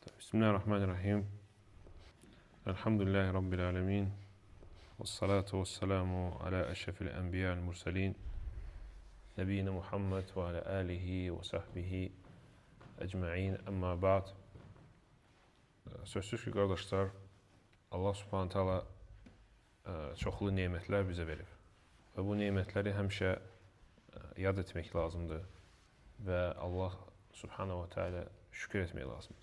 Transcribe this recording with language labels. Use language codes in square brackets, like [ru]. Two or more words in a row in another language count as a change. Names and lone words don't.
[ar] بسم الله الرحمن الرحيم. الحمد لله رب العالمين. والصلاة والسلام على أشرف الأنبياء والمرسلين. نبينا محمد وعلى آله وصحبه أجمعين. أما بعد. [az] Sözsüz ki, qardaşlar, [ar] الله سبحانه وتعالى [az] çoxlu nemətlər bizə verir. Və bu nemətləri həmişə yad etmək lazımdır. Və [ar] الله سبحانه وتعالى [az] şükür etmək lazımdır.